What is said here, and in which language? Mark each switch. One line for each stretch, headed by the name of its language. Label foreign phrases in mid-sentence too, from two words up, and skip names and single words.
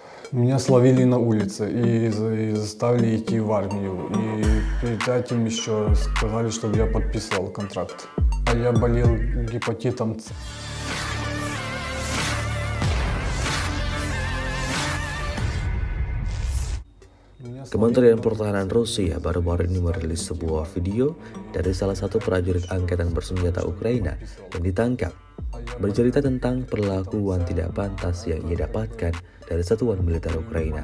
Russian: Меня словили на улице и заставили идти в армию. И перед этим еще сказали, чтобы я подписывал контракт. А я болел гепатитом С.
Indonesian: Kementerian Pertahanan Rusia baru-baru ini merilis sebuah video dari salah satu prajurit angkatan bersenjata Ukraina yang ditangkap, bercerita tentang perlakuan tidak pantas yang ia dapatkan dari satuan militer Ukraina.